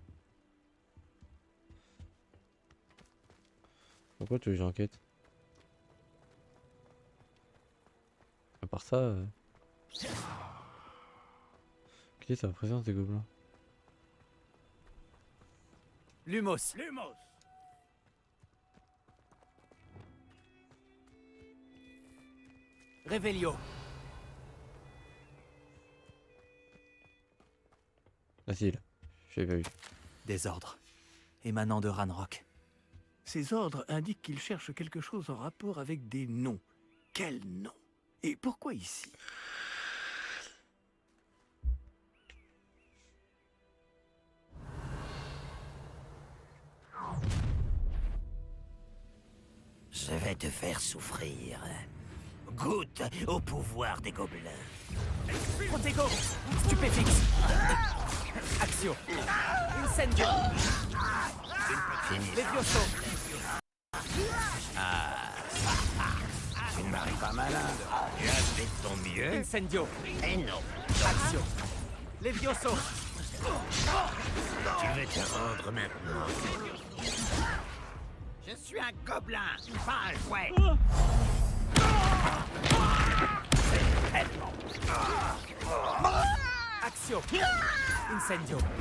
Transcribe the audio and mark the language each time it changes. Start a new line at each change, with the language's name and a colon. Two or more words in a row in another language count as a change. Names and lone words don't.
French: Pourquoi tu veux que j'enquête? À part ça... Quelle est sa présence des gobelins? Lumos. Lumos. Revelio. Facile. J'ai pas vu. Des ordres émanant de Ranrock. Ces ordres indiquent qu'ils cherchent quelque chose en rapport avec des noms. Quels noms? Et pourquoi ici? Je vais te faire souffrir. Goûte au pouvoir des gobelins. Protego. Stupéfix. Axio. Incendio. Levioso. Tu ne m'arrives pas malin. Tu as fait de ton mieux. Incendio. Et non. Axio. Levioso. Tu veux te rendre maintenant. Je suis un gobelin, pas un jouet. Axio. Incendio.